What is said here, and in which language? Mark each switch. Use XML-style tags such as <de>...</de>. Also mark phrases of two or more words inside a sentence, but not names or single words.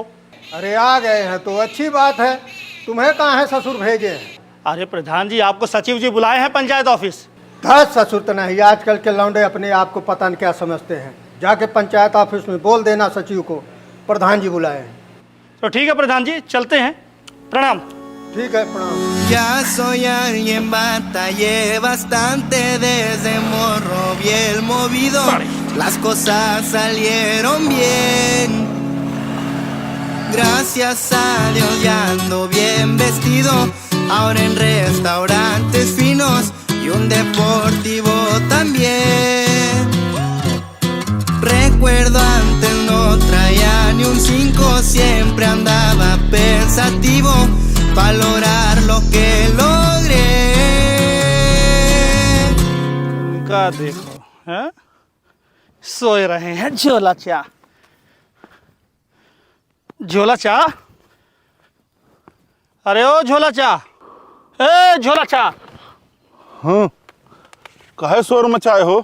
<hi>अरे आ गए हैं तो अच्छी बात है। तुम्हें कहाँ है ससुर भेजे हैं? अरे प्रधान जी, आपको सचिव जी बुलाए हैं पंचायत ऑफिस। 10 ससुर तो नहीं, आजकल के लौंडे अपने आप को पता नहीं क्या समझते हैं। जाके पंचायत ऑफिस में बोल देना सचिव को प्रधान जी बुलाए हैं। तो ठीक है प्रधान जी, चलते हैं। प्रणाम। ठीक है, प्रणाम।</hi> <es>Ya soy alguien, batallé bastante desde morro bien movido. Las cosas salieron bien. Gracias a Dios ya ando bien vestido. Ahora en restaurantes finos y un deportivo también. Recuerdo antes no traía ni un 5, siempre andaba pensativo. Valorar lo que logré.</es> <hi>उनका देखो, हैं? सोए रहे हैं। झोला चा, झोला चा। अरे ओ झोला चा, ए झोला चा। हाँ, काहे शोर मचाए हो?</hi>